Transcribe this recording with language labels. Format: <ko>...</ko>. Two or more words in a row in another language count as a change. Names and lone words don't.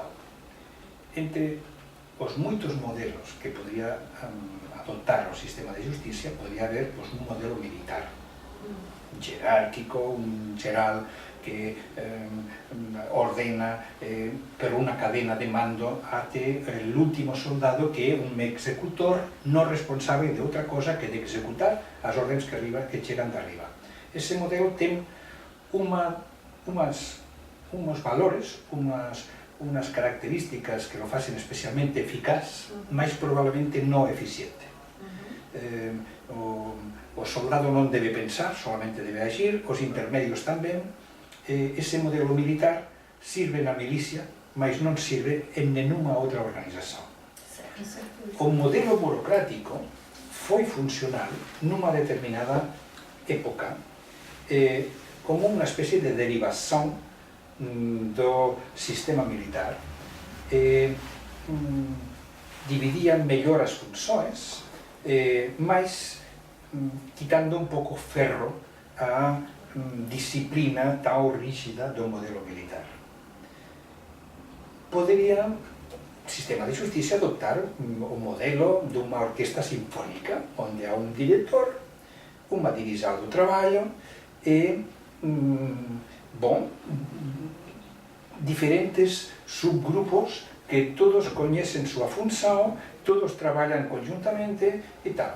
<pt>Entre os muitos modelos que poderia adotar o sistema de justiça, poderia haver um modelo militar, jerárquico, um geral que ordena por uma</pt> <es>cadena de mando</es> <pt>até o último soldado, que é um executor não responsável de outra coisa que de executar as ordens que chegam de arriba. Esse modelo tem uns valores, umas características que o fazem especialmente eficaz, mas provavelmente não eficiente.</pt> <gl>O soldado non debe pensar, solamente debe agir, os intermedios tamén. Ese modelo militar sirve na milicia, mas non sirve en nenhuma outra organización. O modelo burocrático foi funcional nunha determinada época como unha especie de derivación do sistema militar. Dividían mellor as funções, mas quitando un pouco ferro a disciplina tão rígida do modelo militar.</gl> <pt>Poderia o sistema de justiça adoptar o modelo de uma orquestra sinfónica, onde há um diretor, uma divisão do trabalho e, diferentes subgrupos que todos conhecem sua função, todos trabalham conjuntamente e tal.</pt>